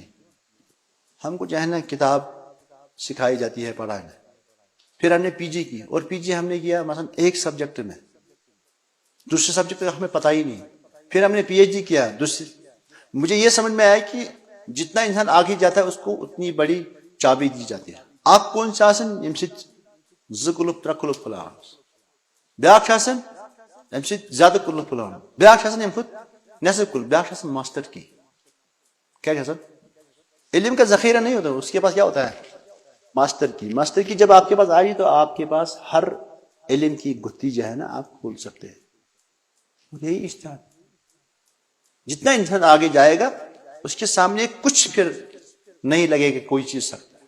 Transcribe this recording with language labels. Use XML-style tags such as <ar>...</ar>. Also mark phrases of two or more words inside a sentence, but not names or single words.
<ur>ہم کو جو ہے نا کتاب سکھائی جاتی ہے پڑھانا. پھر ہم نے پی جی کی، اور پی جی ہم نے کیا مثلا ایک سبجیکٹ میں، دوسرے سبجیکٹ کا ہمیں پتہ ہی نہیں. پھر ہم نے پی ایچ ڈی کیا دوسری. مجھے یہ سمجھ میں آیا کہ جتنا انسان آگے جاتا ہے اس کو اتنی بڑی چابی دی جاتی ہے.</ur> <ks>آپ کون سا آسن یم سۭتۍ 2 کلپ 3 کلپ کھلان، بیاکھ آسن یم سۭتۍ زیادہ کلپ کھلان، بیاکھ آسن یم کھۄتہٕ نصف کلپ، بیاکھ آسن</ks> <en>master key.</en> <ur>کیا ہے سر؟ علم کا ذخیرہ نہیں ہوتا، اس کے پاس کیا ہوتا ہے؟</ur> <en>master key. master key</en> <ur>جب آپ کے پاس آئی تو آپ کے پاس ہر علم کی گتھی جو ہے نا آپ کھول سکتے ہیں. یہی اجتہاد. جتنا انسان آگے جائے گا اس کے سامنے کچھ پھر نہیں لگے گا کوئی چیز سکتا ہے.</ur>